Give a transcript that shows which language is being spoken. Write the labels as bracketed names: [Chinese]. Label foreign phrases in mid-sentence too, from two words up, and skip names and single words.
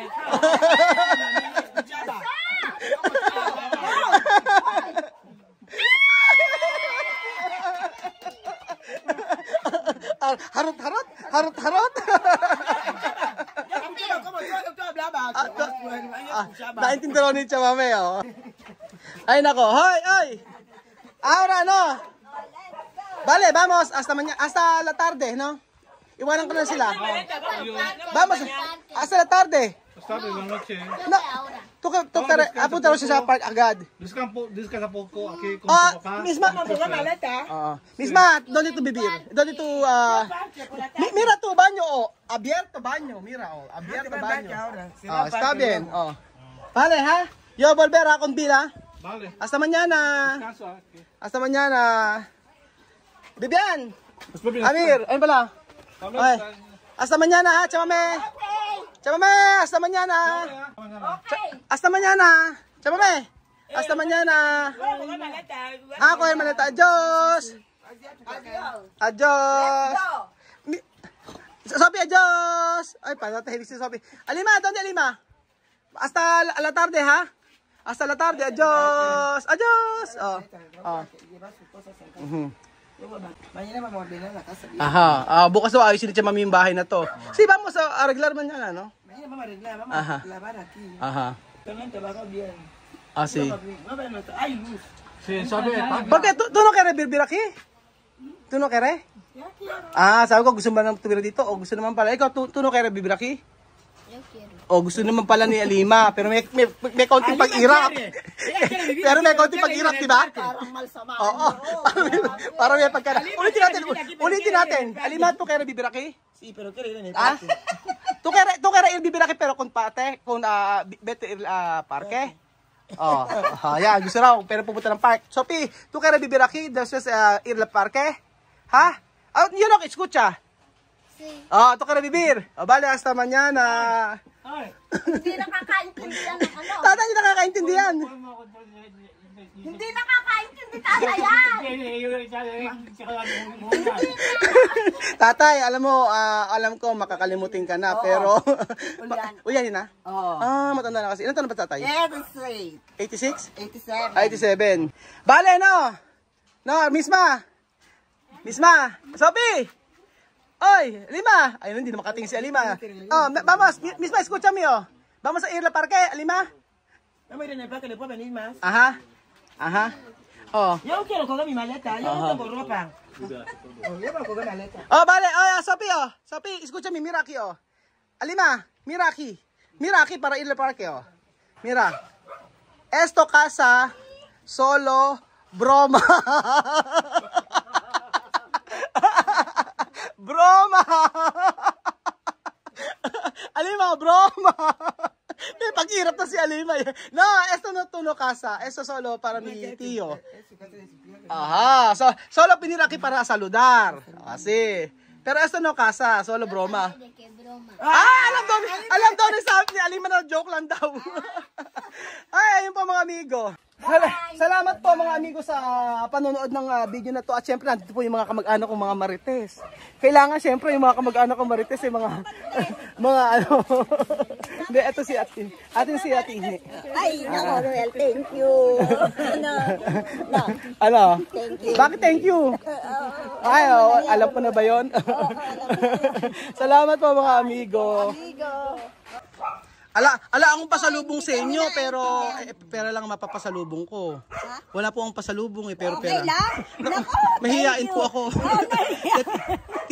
[Filipino] Harot. Naintindihan ni Chamame, oh. Ay, nako. [Spanish] Hoy. Ahora, no. Vale, vamos. Hasta la tarde, no? [Filipino] Iwanan ko na sila. [Spanish] Vamos. Hasta la tarde. Sabi, buenas noches. No. [Filipino] Apunta rin siya sa park agad. [Spanish] Descansa poco aquí con tu papá. Misma. Misma, ¿dónde tú vivir? ¿Dónde tú, mira tu baño, oh. Abierto baño, mira, oh. Abierto baño. Está bien, oh. Vale, ha? Yo volver a con vida. Vale. Hasta mañana. Descanso aquí. Hasta mañana. [Filipino] Vivian. Amir, ayun pala. Okay. [Spanish] Hasta mañana, ha, Chamame. Chamame, hasta mañana. Hasta mañana. Chamame. Hasta mañana. [Filipino] Ako ay maleta. Adios. [Spanish] Adios. Sophie, adios. [Filipino] Ay, patahimik si Sophie. Alima, [Spanish] ¿dónde Alima? Hasta la tarde, ha? Hasta la tarde. Adios. Adios. Mañana vamos a ordenar la casa. Aha. [Filipino] Bukas daw ayusin ni Chamami yung bahay na to. [Spanish] Si vamos a arreglar [Filipino] man yan, ano? [Spanish] Mañana vamos a arreglar, vamos Ajá. a lavar aquí. Aha. También trabaja bien. Sí. Hay luz. Sí, sabi, ¿Por qué? ¿Tú no quieres vivir aquí? ¿Tú no quieres? [Filipino] Sabi ko gusto mo nang tumira dito o gusto naman pala. Ikaw, [Spanish] tú no quieres vivir aquí? Yo quiero. [Filipino] O gusto naman pala ni Alima, pero may konting pag-irap. Pero may konting pag-irap, di ba? Parang malsama. Oo. Parang may pagkara. Ulitin natin. [Spanish] Alima, tú quieres vivir aquí? Sí, pero quiere ir en el Ah? parque. Tú quieres ir vivir aquí pero con vete parque? [Filipino] Oh, ya, gusto raw, pero pupunta ng park. [Spanish] Sophie, tú quieres vivir aquí, después ir al parque? Ha? [English] You know, [Spanish] escucha. [Filipino] Oh, ito ka na bibir. O, bali, hasta man yan na... Hindi nakakaintindihan ng ano. Tatay, hindi nakakaintindihan. Hindi nakakaintindi tatay yan. Tatay, alam mo, alam ko makakalimutin ka na, pero... Uyan. Uyan na? Oo. Matanda na kasi. Ilan taon na ba tatay? [English] Very straight. [Filipino] 86? 87. 87. Bale, [Spanish] no? No, misma. Sophie! [Filipino] Oy, Lima. Ayun, hindi na makatingin si Alima. [Spanish] Oh, vamos, misma, escúchame, oh. Vamos a ir al parque, Alima. Vamos a ir en el parque, después venir más. Ajá. Oh. Yo quiero coger mi maleta, yo no tengo ropa. Oh, vale. Oh, Sophie, oh. Sophie, escúchame, mira aquí, oh. Alima, mira aquí. Mira aquí para ir al parque, oh. Mira. Esto casa solo broma. Broma. Alima, broma. [Filipino] May pag-irap na si Alima. [Spanish] No, esto no tuno casa. Esto solo para mi tío. Ajá. So, solo pinira aquí para saludar. Así. Pero esto no casa, solo broma. [Filipino] Alam daw ni sabi ni Alima na joke lang daw. Ay, ayun po mga amigo. Salamat po mga amigo sa panonood ng video na to. At syempre, nandito po yung mga kamag-anak kong mga marites. Kailangan syempre yung mga kamag-anak kong marites, yung mga ano. Hindi, ito si Ate. Si Ate Ini. Ay, Noel, [English] thank you. [Filipino] Ano? [English] Thank you. [Filipino] Bakit [English] thank you? [Filipino] Ay, alam ko na ba yun? Salamat po mga amigo. Ala akong pasalubong sa inyo, pero pera lang mapapasalubong ko. Wala po akong pasalubong pero pera. Okay lang? Mahihain po ako.